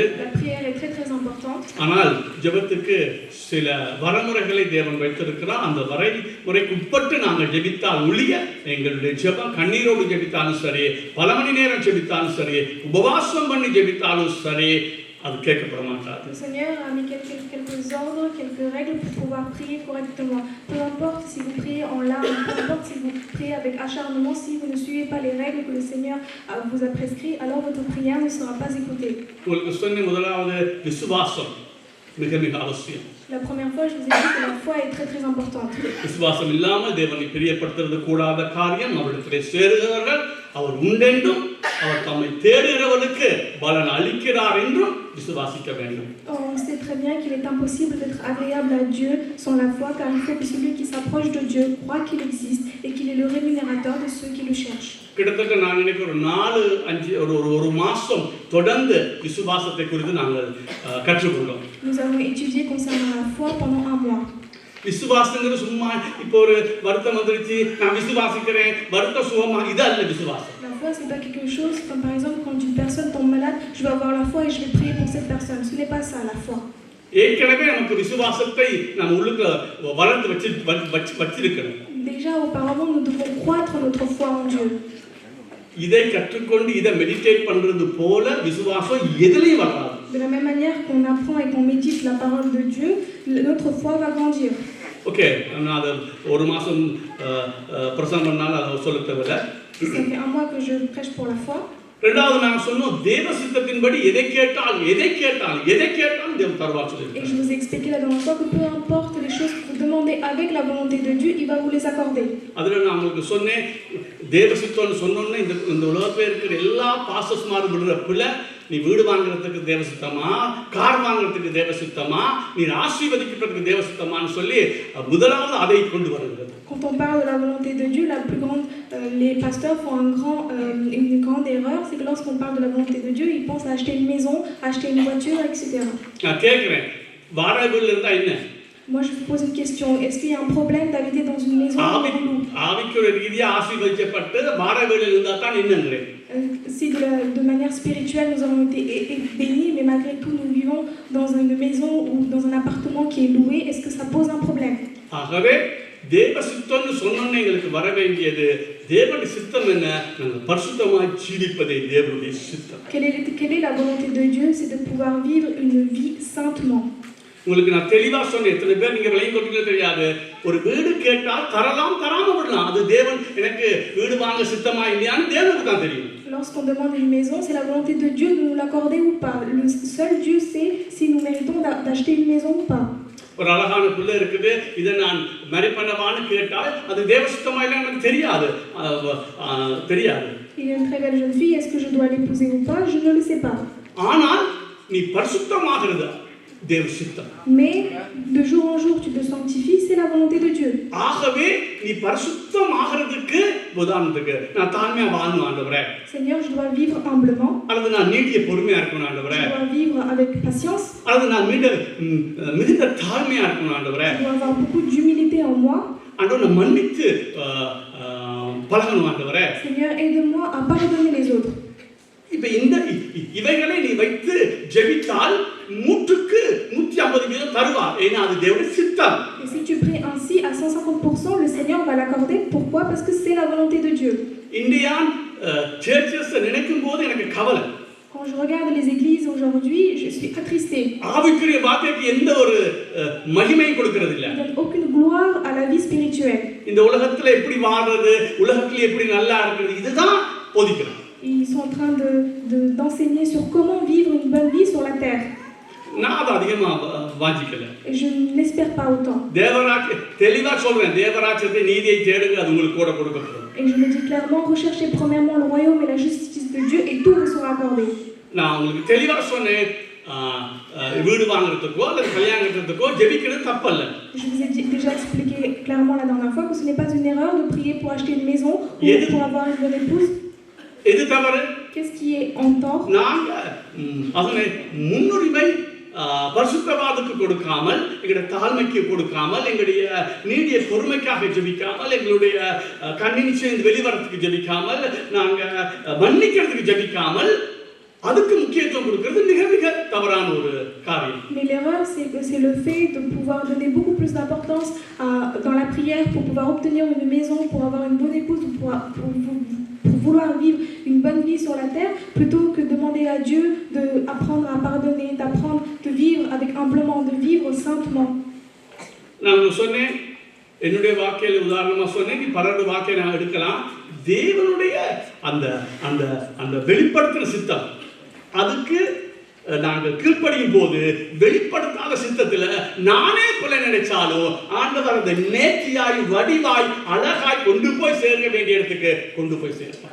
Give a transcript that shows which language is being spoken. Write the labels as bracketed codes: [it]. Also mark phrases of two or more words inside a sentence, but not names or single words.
[ta] ஆனால் ஜெபத்துக்கு சில வரமுறைகளை தேவன் வைத்திருக்கிறார். அந்த வரைமுறைக்கு உட்பட்டு நாங்கள் ஜெபித்தால் ஒழிய எங்களுடைய ஜெபம் கண்ணீரோடு ஜெபித்தாலும் சரி, பல மணி நேரம் ஜெபித்தாலும் சரி, உபவாசம் பண்ணி ஜெபித்தாலும் சரி, அது கேட்கப்பட மாட்டாது. [fr] Le Seigneur a mis quelques ordres, quelques règles pour pouvoir prier correctement. Peu importe si vous priez en larmes, peu importe si vous priez avec acharnement, si vous ne suivez pas les règles que le Seigneur vous a prescrites, alors votre prière ne sera pas écoutée. La première fois, je vous ai dit que la foi est très très importante. [ta] விசுவாசம் இல்லாமல் தேவனை பிரியப்படுத்துறது கூடாத காரியம். அவரிடத்திலே சேருகிறவர்கள் அவர் உண்டென்றும் அவர் தம்மை தேடுகிறவனுக்கு பலன் அளிக்கிறார் என்றும் விசுவாசிக்க வேண்டும். [fr] On sait très bien qu'il est impossible d'être agréable à Dieu sans la foi, car il faut que celui qui s'approche de Dieu croit qu'il existe et qu'il est le rémunérateur de ceux qui le cherchent. [ta] கிட்டத்தட்ட நான் நினைக்கிறேன் ஒரு 4-5 ஒரு மாசம் தொடர்ந்து விசுவாசத்தை குறித்து நாங்கள் கற்றுக்கொண்டோம். [fr] Nous avons étudié concernant la foi pendant un mois. [ta] விசுவாசங்கிறது சும்மா இப்போ ஒரு வருத்தம் வந்துருச்சு நான் விசுவாசிக்கிறேன் வருத்த சுகமா, இது அல்ல விசுவாசம். [fr] La foi c'est pas quelque chose comme par exemple quand une personne tombe malade, je vais avoir la foi et je vais prier pour cette personne. Ce n'est pas ça la foi. [ta] ஏற்கனவே நமக்கு விசுவாசத்தை நம்ம உள்ளுக்கு வளர்த்து வச்சிருக்கணும். [fr] Déjà auparavant nous devons croître notre foi en Dieu. [ta] இதை கற்றுக்கொண்டு இதை மெடிடேட் பண்றது போல விசுவாசம் எதிலையும் வளராது. [fr] De la même manière qu'on apprend et qu'on médite la parole de Dieu, notre foi va grandir. [ta] ஓகே, நான் அது ஒரு மாசம் பிரசங்கம் பண்ணாலும் அதை சொல்ல தேவையில்ல. [fr] Ça fait un mois que je prêche pour la foi. [ta] இரண்டாவது நான் சொன்னோம் தேவ சித்தத்தின்படி எதை கேட்டாலும் தேவன் தருவார் சொல்லிருக்கார். [fr] Et je vous ai expliqué la dernière fois que peu importe les choses que vous demandez avec la volonté de Dieu, il va vous les accorder. [ta] அதுல நான் உங்களுக்கு சொன்னேன், தேவ சித்தம்னு சொன்னோன்னே இந்த உலகத்துல இருக்கிற எல்லா பாஸ்டர்ஸ்மாரும் விடுற பிள்ளை, நீ வீடு வாங்குறதுக்கு தேவ சித்தமா, கார் வாங்குறதுக்கு தேவ சித்தமா, நீ ஆசீர்வதிக்கிறதுக்கு தேவ சித்தமான்னு சொல்லி முதலாவது அதை கொண்டு வருகிறது. [fr] Quand on parle de la volonté de Dieu, la plus grande, les pasteurs font une grande erreur, c'est que lorsqu'on parle de la volonté de Dieu, ils pensent à acheter une maison, acheter une voiture, etc. [ta] நான் கேக்குறேன், வாடகை வீட்ல இருந்தா என்ன? [fr] Moi je vous pose une question, est-ce qu'il y a un problème d'habiter dans une maison ou un rouleau? [ta] ஆவிக்குரிய ரீதியா ஆசீர்வதிக்கப்பட்டு வாடகை வீட்ல இருந்தா தான் என்னங்கறேன். [fr] Si de manière spirituelle nous avons été bénis, mais malgré tout nous vivons dans une maison ou dans un appartement qui est loué, est-ce que ça pose un problème? [ta] ஆகவே தேவ சித்தம்னு சொன்னோன்னே எங்களுக்கு வர வேண்டியது தேவனுடைய சித்தம் என்ன? நாங்கள் பரிசுத்தமாய் ஜீவிப்பதே தேவனுடைய சித்தம். [fr] Quelle est la volonté de Dieu? C'est de pouvoir vivre une vie saintement. [ta] உங்களுக்கு நான் தெளிவா சொன்னேன், எத்தனை பேர் நீங்க விளங்கி கொண்டீங்களோ தெரியாது. ஒரு வீடு கேட்டால் தரலாம், தராம விடலாம். அது தேவன் எனக்கு வீடு வாங்க சித்தமா இல்லையான்னு தேவனுக்கு தான் தெரியும். [fr] Lorsqu'on demande une maison, c'est la volonté de Dieu de nous l'accorder ou pas. Le seul Dieu sait si nous méritons d'acheter une maison ou pas. [ta] ஒரு அழகான பிள்ளை இருக்குது, இதை நான் மேரி பண்ணவான்னு கேட்டால் அது தேவ சித்தமா இல்லைன்னு எனக்கு தெரியாது. [fr] Il y a une très belle jeune fille, est-ce que je dois l'épouser ou pas? Je ne le sais pas. [ta] ஆனால் நீ பரிசுத்தமாகிறது தேவ சித்தம். [fr] Mais de jour en jour tu te sanctifies, c'est la volonté de Dieu. [ta] ஆகவே நீ பரிசுத்தமாகிறதுக்கு உதாரணத்துக்கு நான் தாழ்மையா வாழணும் ஆண்டவரே, [fr] Seigneur, je dois vivre humblement, [ta] அல்லது நான் நீடிய பொறுமையா இருக்கணும் ஆண்டவரே, [fr] je dois vivre avec patience, [ta] அல்லது நான் மிகுந்த தாழ்மையா இருக்கணும் ஆண்டவரே, [fr] je dois avoir beaucoup d'humilité en moi. [ta] ஆண்டவரை நான் மன்னித்து பழகணும் ஆண்டவரே. [fr] Seigneur, aide-moi à pardonner les autres. [ta] இப்ப இந்த இவைகளை நீ வைத்து ஜெபித்தால் 100% தருவார். ஏன்னா அது தேவனுடைய சித்தம். [fr] Et si tu pries ainsi à 150%, le Seigneur va l'accorder. Pourquoi? Parce que c'est la volonté de Dieu. [en] Indian churches [ta] நினைக்கும் போது எனக்கு கவலை. [fr] Quand je regarde les églises aujourd'hui, je suis attristée. [ta] ஆவிக்குரிய வார்த்தைக்கு எந்த ஒரு மகிமையும் கொடுக்கிறது இல்ல. [fr] Il donne aucune gloire à la vie spirituelle. [ta] இந்த உலகத்துல எப்படி வாழ்றது, உலகத்துல எப்படி நல்லா இருக்கிறது, இதுதான் போதிக்கிறது. [fr] Ils sont en train d'enseigner sur comment vivre une bonne vie sur la terre. [ta] நான் அது அதிகமா வாஞ்சிக்கல. [fr] Et je n'espère pas autant. [ta] தேவராஜ்ய தெளிவா சொல்றேன், தேவராஜ்யத்தை நீதியை தேடுங்க, அது உங்களுக்கு கூட கொடுக்கப்படும். [fr] Et je le dis clairement, recherchez premièrement le royaume et la justice de Dieu et tout vous sera accordé. [ta] நான் உங்களுக்கு தெளிவா சொன்னேன், வீடு வாங்குறதுக்கோ அல்லது கல்யாணம் கட்டுறதுக்கோ ஜெபிக்கிறது தப்பல்ல. [fr] Je vous ai déjà expliqué clairement la dernière fois que ce n'est pas une erreur de prier pour acheter une maison ou pour avoir une bonne épouse. [ta] எது தவறு? [fr] Qu'est-ce qui est en tort? [ta] நாங்க அதனை முன்னுரிமை பரிசுத்தவாதத்துக்கு கொடுக்காமல், எங்களுடைய தாழ்மைக்கு கொடுக்காமல், எங்களுடைய நீடிய பொறுமைக்காக ஜெபிக்காமல், எங்களுடைய கண்ணினிச்சைந்து வெளிவரத்துக்கு ஜெபிக்காமல், நாங்க மன்னிக்கிறதுக்கு ஜெபிக்காமல் அதுக்கு முக்கியத்துவம் கொடுக்கிறது மிக மிக தவறான ஒரு காரியம். [fr] Mais l'erreur, c'est le fait de pouvoir donner beaucoup plus d'importance dans la prière pour pouvoir obtenir une maison, pour avoir une bonne épouse, pour vouloir vivre une bonne vie sur la terre, plutôt que demander à Dieu d'apprendre à pardonner, d'apprendre de vivre avec humblement, de vivre saintement. [ta] நான் சொன்னேன், என்னுடைய வாக்கியல உதாரணமா சொன்னேன், நீ பரடு வாக்கிய நான் எடுக்கலாம். தேவனுடைய அந்த அந்த அந்த வெளிப்படுத்தின சித்தம், அதுக்கு நாங்கள் கீழ்ப்படியும் போது வெளிப்படுத்தாத சித்தத்தில் நானே கொலை நினைச்சாலும் ஆண்டவர் அந்த நேர்த்தியாய் வடிவாய் அழகாய் கொண்டு போய் சேர்க்க வேண்டிய இடத்துக்கு கொண்டு போய் சேர்ப்பார்.